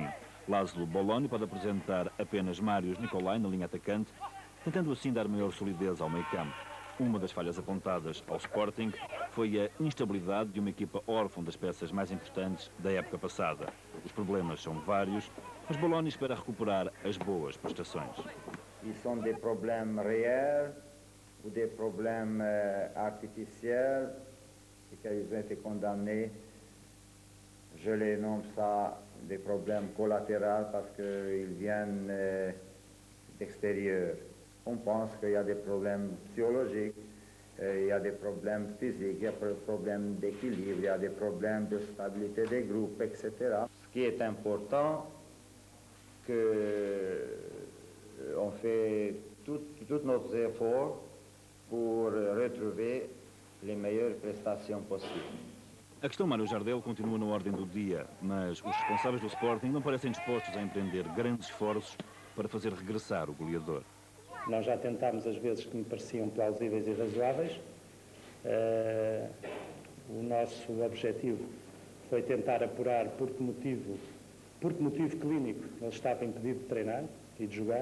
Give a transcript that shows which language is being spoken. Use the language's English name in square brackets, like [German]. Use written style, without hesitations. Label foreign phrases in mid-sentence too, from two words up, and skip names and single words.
[Portuguese] Laszlo Boloni pode apresentar apenas Marius Nicolai na linha atacante, tentando assim dar maior solidez ao meio-campo. Uma das falhas apontadas ao Sporting foi a instabilidade de uma equipa órfã das peças mais importantes da época passada. Os problemas são vários, mas Boloni espera recuperar as boas prestações. [French] Ils sont des problèmes réels ou des problèmes artificiels et qu'ils ont été condamnés. Je les nomme ça des problèmes collatéraux parce qu'ils viennent d'extérieur. On pense qu'il y a des problèmes psychologiques, il y a des problèmes physiques, il y a des problèmes d'équilibre, il y a des problèmes de stabilité des groupes, etc. Ce qui est important, on fait tous nos efforts pour retrouver les meilleures prestations possibles. [Portuguese] A questão Mário Jardel continua na ordem do dia, mas os responsáveis do Sporting não parecem dispostos a empreender grandes esforços para fazer regressar o goleador. Nós já tentámos as vezes que me pareciam plausíveis e razoáveis. O nosso objetivo foi tentar apurar por que motivo clínico ele estava impedido de treinar e de jogar.